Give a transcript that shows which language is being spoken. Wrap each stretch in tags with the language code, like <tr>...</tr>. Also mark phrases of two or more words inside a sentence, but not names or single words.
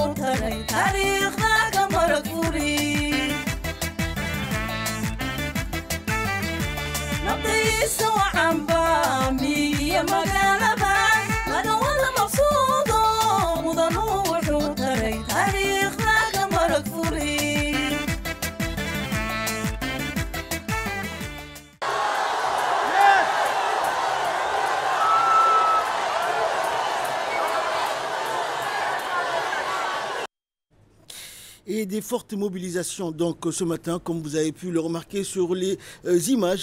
<so>taray taariikhdaga marag furi nabdaysa wacanba miyiya magaalaba laga wada maqsuudo mudanu wuxuu taray taariikhdaga marag furi</so> <fr>Et des fortes mobilisations donc ce matin, comme vous avez pu le remarquer sur les images.</fr>